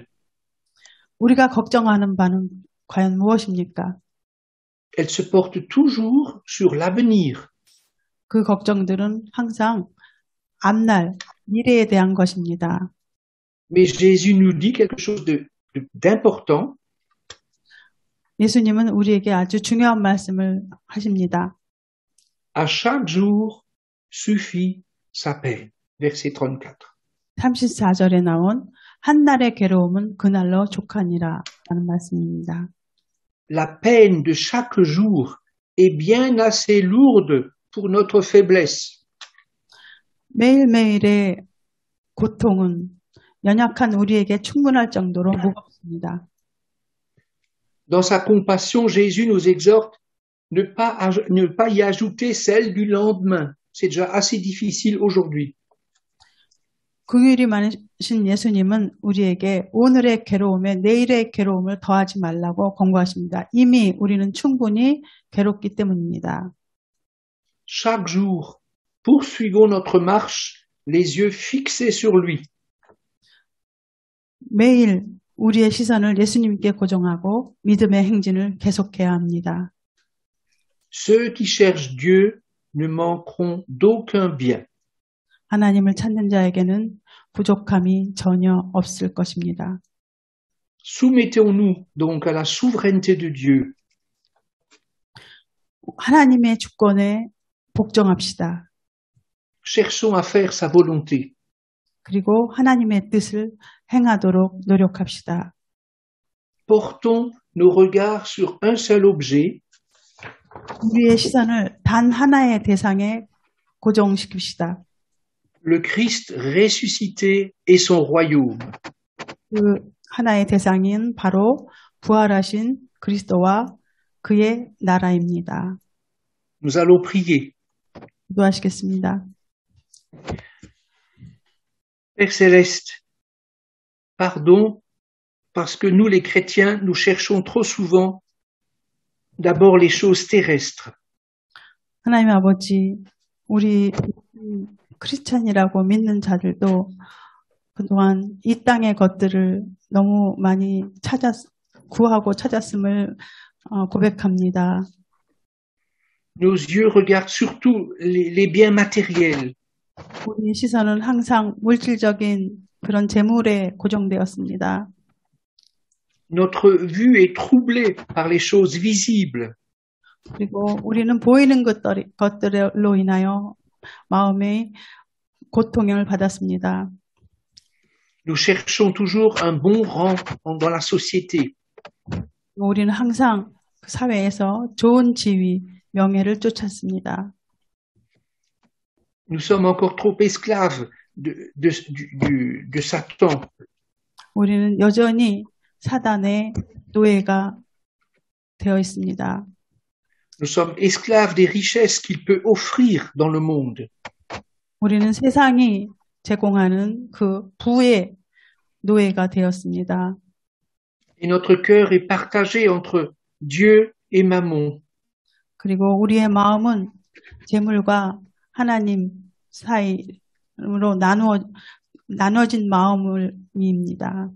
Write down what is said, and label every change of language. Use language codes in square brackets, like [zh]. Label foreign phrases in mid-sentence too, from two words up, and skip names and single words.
[ko] 우리가 걱정하는 바는 과연 무엇입니까? [fr] Elles se portent toujours sur l'avenir. [ko] 그 걱정들은 항상 앞날, 미래에 대한 것입니다. [fr] Mais Jésus nous dit quelque chose d'important. [ko] 예수님은 우리에게 아주 중요한 말씀을 하십니다. [fr] À chaque jour suffit sa peine. Verset 34. [ko] 34절에 나온 한날의 괴로움은 그날로 족하니라 라는 말씀입니다. [fr] La peine de chaque jour est bien assez lourde pour notre faiblesse. [ko] 매일매일의 고통은 연약한 우리에게 충분할 정도로 무겁습니다. [fr] Dans sa compassion, Jésus nous exhorte ne pas y ajouter celle du lendemain. C'est déjà assez difficile aujourd'hui. [ko] 긍휼이 많으신 예수님은 우리에게 오늘의 괴로움에 내일의 괴로움을 더하지 말라고 권고하십니다. 이미 우리는 충분히 괴롭기 때문입니다. [fr] Chaque jour, poursuivons notre marche, les yeux fixés sur lui. [ko] 매일 우리의 시선을 예수님께 고정하고 믿음의 행진을 계속해야 합니다. [fr] Ceux qui cherchent Dieu ne manqueront d'aucun bien. [ko] 하나님을 찾는 자에게는 부족함이 전혀 없을 것입니다. [fr] Soumettons-nous donc à la souveraineté de Dieu. [ko] 하나님의 주권에 복종합시다. [fr] Cherchons à faire sa volonté. [ko] 그리고 하나님의 뜻을 행하도록 노력합시다. [fr] Portons nos regards sur un seul objet, [ko] 우리의 시선을 단 하나의 대상에 고정시킵시다. [fr] le Christ ressuscité et son royaume. [ko] 그 하나의 대상인 바로 부활하신 그리스도와 그의 나라입니다. [fr] Nous allons prier. [ko] 기도하시겠습니다. [fr] Père Céleste, pardon parce que nous les chrétiens, nous cherchons trop souvent d'abord les choses terrestres. [ko] 하나님 아버지, 우리 크리스찬이라고 믿는 자들도 그동안 이 땅의 것들을 너무 많이 구하고 찾았음을 고백합니다. [fr] Nos yeux regardent surtout les biens matériels. [ko] 우리 시선은 항상 물질적인 그런 재물에 고정되었습니다. [fr] Notre vue est troublée par les choses visibles. [ko] 그리고 우리는 보이는 것들로 인하여 마음의 고통을 받았습니다. [fr] Nous cherchons toujours un bon rang dans la société. [ko] 우리는 항상 그 사회에서 좋은 지위, 명예를 쫓았습니다. [fr] Nous sommes encore trop esclaves de Satan. [ko] 우리는 여전히 사단의 노예가 되어 있습니다. [fr] Nous sommes esclaves des richesses qu'il peut offrir dans le monde. [ko] 우리는 세상이 제공하는 그 부의 노예가 되었습니다. [fr] Et notre cœur est partagé entre Dieu et Mammon. [ko] 그리고 우리의 마음은 재물과 하나님 사이로 나눠진 마음입니다.